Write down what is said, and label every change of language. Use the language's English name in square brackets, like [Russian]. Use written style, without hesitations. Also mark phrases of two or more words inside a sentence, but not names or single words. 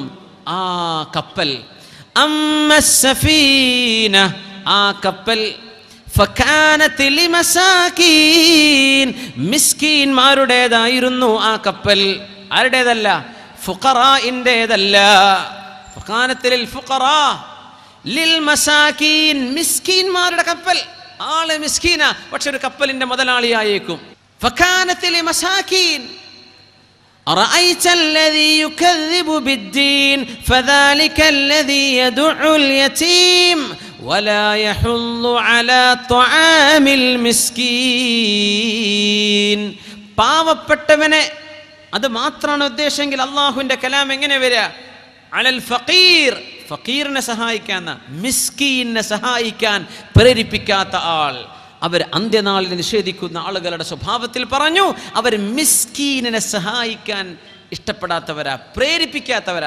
[Malayalam] ആ കപ്പൽ അമ്മസ്സഫീന, ആ കപ്പൽ [Arabic] فكانت لمساكين, [Malayalam] മിസ്കീന്മാരുടേതായിരുന്നു ആ കപ്പൽ. ആരുടേതല്ല? ഫുഖറാഇന്റേതല്ല. [Arabic] فكانت للفقراء للمساكين, [Malayalam] മിസ്കീന്മാരുടെ കപ്പൽ. ആള് മിസ്കീന, പക്ഷെ ഒരു കപ്പലിന്റെ മുതലാളിയായേക്കും. [Arabic] فكانت لمساكين أرأيت الذي يكذب بالدين فذلك الذي يدع اليتيم ولا يحض على طعام المسكين. [Malayalam] പാവപ്പെട്ടവനെ, അത് മാത്രമാണ് ഉദ്ദേശമെങ്കിൽ അള്ളാഹുവിന്റെ കലാം എങ്ങനെ വരിക? [Arabic] على الفقير, [Malayalam] ഫഖീറിനെ സഹായിക്കാൻ, മിസ്കീനെ സഹായിക്കാൻ പ്രേരിപ്പിക്കാത്ത ആൾ. അവർ അന്ത്യനാളിനെ നിഷേധിക്കുന്ന ആളുകളുടെ സ്വഭാവത്തിൽ പറഞ്ഞു, അവർ മിസ്കീനിനെ സഹായിക്കാൻ ഇഷ്ടപ്പെടാത്തവരാ, പ്രേരിപ്പിക്കാത്തവരാ.